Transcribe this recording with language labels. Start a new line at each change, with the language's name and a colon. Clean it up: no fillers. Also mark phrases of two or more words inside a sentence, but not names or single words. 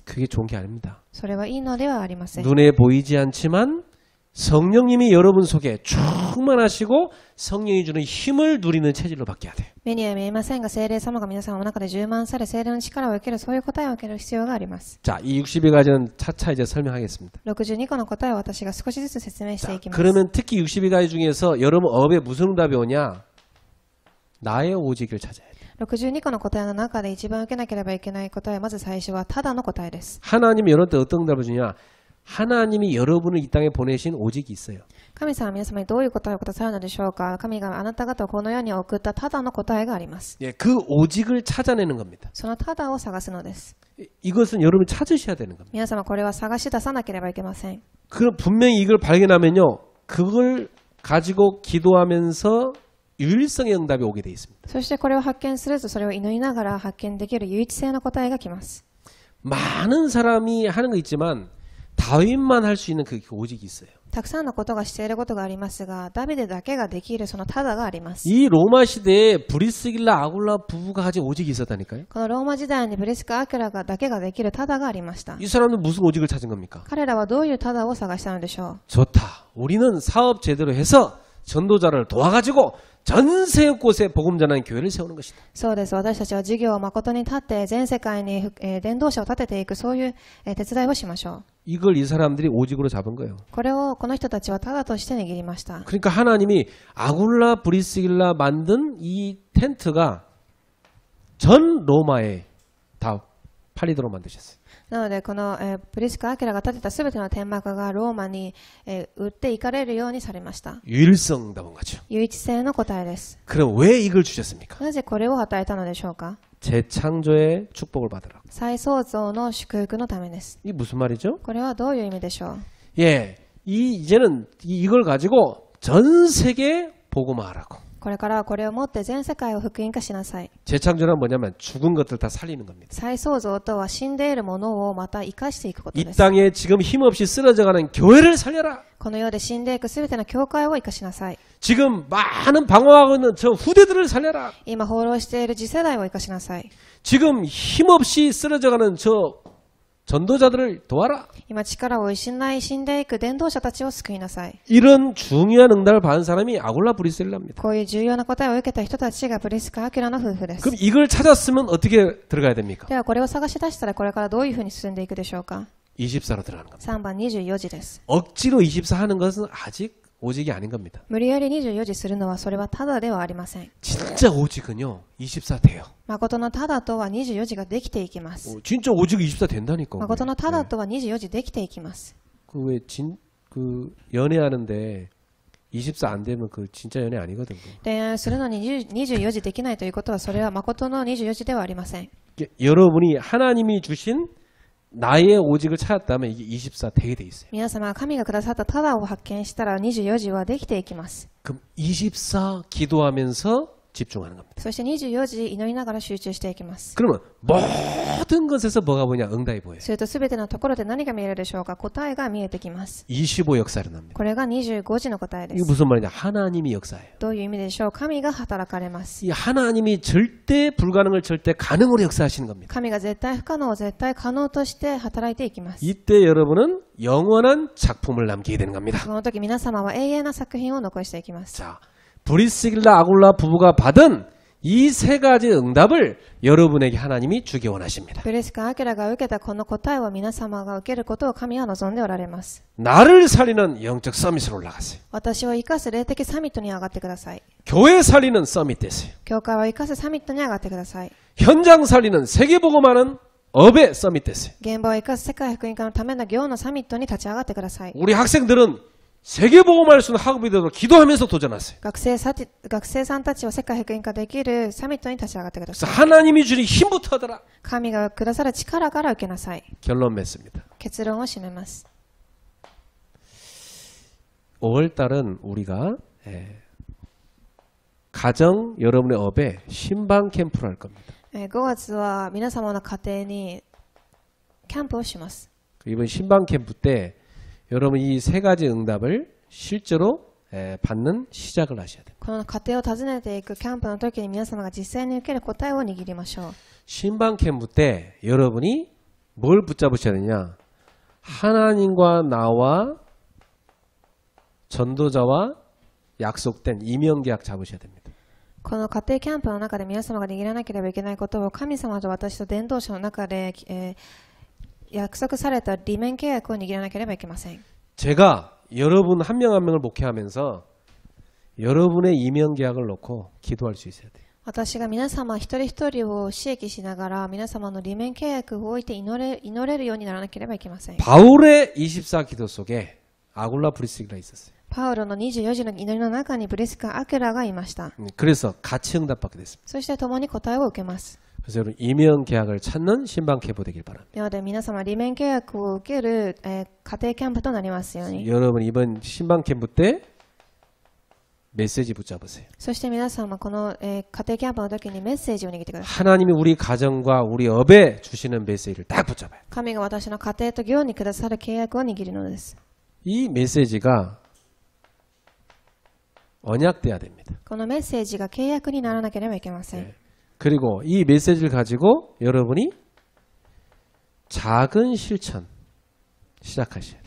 Korean: 그게 좋은 게 아닙니다.
Japanese: それはいいのではありません。
Korean: 눈에 보이지 않지만 성령님이 여러분 속에 충만하시고 성령이 주는 힘을 누리는 체질로 바뀌어야 돼요.
Japanese: 目には見えませんが、聖霊様が皆さんの中で充満され、聖霊の力を受ける、そういう答えを受ける必要があります。
Korean: 자, 이 62가지는 차차 이제 설명하겠습니다.
Japanese: 62個の答えを私が少しずつ説明していきます。
Korean: 그러면 특히 62가지 중에서 여러분 업에 무슨 응답이 오냐? 나의 오직을 찾아야 돼요.
Japanese: 62 個の答えの中で一番受けなければいけない答えは、まず最初はただの答えです。
Korean: 하나님이 여러분한테 어떤 응답을 주냐? 하나님이 여러분을 이 땅에 보내신 오직이 있어요.
Japanese: 神様は皆様にどういう答えをくださるのでしょうか。神があなた方をこの世に送ったただの答えがあります。
Korean: 예, 그 오직을 찾아내는 겁니다.
Japanese: そのただを探すのです。
Korean: 이것은 여러분이 찾으셔야 되는 겁니다.
Japanese: 皆様これは探し出さなければいけません。
Korean: 그럼 분명히 이걸 발견하면요. 그걸 가지고 기도하면서 유일성의 응답이 오게 돼 있습니다.
Japanese: そしてこれを発見すると、それを祈りながら発見できる唯一性の答えが来ます。
Korean: 많은 사람이 하는 거 있지만 다윗만 할 수 있는 그 오직이 있어요.
Japanese: たくさんのことがしていることがありますが、ダビデだけができるそのただがあります。
Korean: 이 로마 시대에 브리스길라 아굴라 부부가 가진 오직이 있었다니까요.
Japanese: このローマ時代にプリスカ・アキラがだけができるただがありました。
Korean: 이 사람은 무슨 오직을 찾은 겁니까?
Japanese: 彼らはどういうただを探したのでしょう。
Korean: 좋다. 우리는 사업 제대로 해서 전도자를 도와가지고 전 세계 곳에 복음 전하는 교회를 세우는 것이다.
Japanese: そうです。私たちは事業を誠に立って全世界に伝道者を立てていく、そういう手伝いをしましょう。
Korean: 이걸 이 사람들이 오직으로 잡은 거예요.
Japanese: これをこの人たちはただとして握りました。
Korean: 그러니까 하나님이 아굴라 브리스길라 만든 이 텐트가 전 로마에 다 팔리도록 만드셨어요.
Japanese: なのでこのプリスカ・アキラが建てたすべての天幕がローマに売っていかれるようにされました。
Korean: 유일성 답은 거죠.
Japanese: 唯一性の答えです。
Korean: 그럼 왜 이걸 주셨습니까?
Japanese: なぜこれを与えたのでしょうか。
Korean: 재창조의 축복을 받으라고.
Japanese: 再創造の祝福のためです。
Korean: 이게 무슨 말이죠?
Japanese: これはどういう意味でしょう。
Korean: 예, 이제는 이걸 가지고 전 세계에 복음화하라고.
Japanese: これからこれを持って全世界を福音化しなさい。
Korean: 재창조란 뭐냐면 죽은 것들 다 살리는 겁니다.
Japanese: 再創造とは死んでいるものをまた生かしていくこと
Korean: 이
Japanese: です。
Korean: 땅에 지금 힘없이 쓰러져가는 교회를 살려라.
Japanese: この世で死んでいくすべての教会を生かしなさい。
Korean: 지금 많은 방황하고 있는 저 후대들을 살려라.
Japanese: 今放浪している次世代を生かしなさい。
Korean: 지금 힘없이 쓰러져가는 저 전도자들을 도와라.
Japanese: 今力を失い死んでいく伝道者たちを救いなさい。
Korean: 이런 중요한 응답을 받은 사람이 아굴라 브리스길라입니다.
Japanese: こういう重要な答えを受けた人たちがプリスカ・アキラの夫婦です。
Korean: 그럼 이걸 찾았으면 어떻게 들어가야 됩니까?
Japanese: ではこれを探し出したらこれからどういうふうに進んでいくでしょうか。
Korean: 24로 들어가는 겁니다.
Japanese: 3番24時です。
Korean: 억지로 24 하는 것은 아직 오직이 아닌 겁니다.
Japanese: 無理やり24時するのはそれはただではありません。
Korean: 진짜 오직은요 24 돼요.
Japanese: 誠のただとは24時ができていきます。
Korean: 진짜 오직 24 된다니까.
Japanese: 誠のただとは24時できていきます。
Korean: 그 연애하는데 24 안 되면 그 진짜 연애 아니거든.
Japanese: 恋愛するのに24時できないということはそれは誠の24時ではありません。
Korean: 여러분이 하나님이 주신 나의 오직을 찾았다면 이게 24 되게 돼 있어요.
Japanese: 皆様が神がくださったただを発見したら24時はできていきます。
Korean: 그럼 24 기도하면서 집중하는 겁니다.
Japanese: そして24時祈りながら集中していきます。
Korean: 그러면 모든 것에서 뭐가 보냐? 응답이 보여요.
Japanese: するとすべてのところで何が見えるでしょうか。答えが見えてきます。
Korean: 25 역사를 납니다.
Japanese: これが25時の答えで
Korean: 이게
Japanese: す。
Korean: 무슨 말이냐? 하나님이 역사예요.
Japanese: どういう意味でしょう。神が働かれます。
Korean: 이 하나님이 절대 불가능을 절대 가능으로 역사하시는 겁니다.
Japanese: 神が絶対不可能を絶対可能として働いていきます。
Korean: 이때 여러분은 영원한 작품을 남기게 되는 겁니다.
Japanese: この時皆様は永遠な作品を残していきます。
Korean: 자, 브리스길라 아굴라 부부가 받은 이 세 가지 응답을 여러분에게 하나님이 주기 원하십니다.
Japanese: プリスカ・アキラが受けたこの答えを皆様が受けることを神は望んでおられます。
Korean: 나를 살리는 영적 서밋으로 올라가세요.
Japanese: 私を生かす霊的サミットに上がってください。
Korean: 교회 살리는 서밋 되세요.
Japanese: 教会を生かすサミットに上がってください。
Korean: 현장 살리는 세계복음하는 업의 서밋 되세요.
Japanese: 現場を生かす世界福音化のための行のサミットに立ち上がってください。
Korean: 우리 학생들은 세계복음화를 쓰는 학업이 되도록 기도하면서 도전하세요.
Japanese: 学生さんたちを世界福音化できるサミットに立ち上がってくだ
Korean: 그래서
Japanese: さい。
Korean: 하나님이 주신 힘부터 하더라.
Japanese: 神がくださる力から受けなさい。
Korean: 결론 맺습니다.
Japanese: 結論を締めます。
Korean: 5월달은 우리가 가정 여러분의 업에 신방 캠프를 할 겁니다.
Japanese: 5 月は皆様の家庭にキャンプをします。
Korean: 이번 신방 캠프 때 여러분 이 세 가지 응답을 실제로 받는 시작을 하셔야 돼요.
Japanese: この家庭を訪ねていくキャンプの時に皆様が実際に受ける答えを握りましょう。
Korean: 신방 캠프 때 여러분이 뭘 붙잡으셔야 되냐? 하나님과 나와 전도자와 약속된 이명계약 잡으셔야 됩니다.
Japanese: この家庭キャンプの中で皆様が握らなければいけないことを神様と私と伝道者の中で、約束された利面契約を握らなければいけません。
Korean: 제가 여러분 한 명 한 명을 목회하면서 여러분의 이명계약을 놓고 기도할 수 있어야 돼요.
Japanese: 私が皆様一人一人を刺激しながら皆様の利面契約を置いて祈れるようにならなければいけません。
Korean: 바울의 24 기도 속에 아굴라 브리스기가 있었어요.
Japanese: パウロの24時の祈りの中にブリスカ・アキラがいました。
Korean: 그래서 같이 응답받게 됐습니다.
Japanese: そして共に答えを受けます。
Korean: 그래서 여러분 이명계약을 찾는 신방 캠프 되길 바랍니다.
Japanese: なので皆様利面契約を受ける、家庭キャンプとなりますように。
Korean: 여러분 이번 신방 캠프 때 메시지 붙잡으세요.
Japanese: そして皆様この、家庭キャンプの時にメッセージを握ってください。
Korean: 하나님이 우리 가정과 우리 업에 주시는 메시지를 딱 붙잡아요.
Japanese: 神が私の家庭と業にくださる契約を握るのです。
Korean: 이 메시지가 언약돼야 됩니다.
Japanese: このメッセージが契約にならなければいけません。
Korean: 그리고 이 메시지를 가지고 여러분이 작은 실천 시작하셔야 돼요.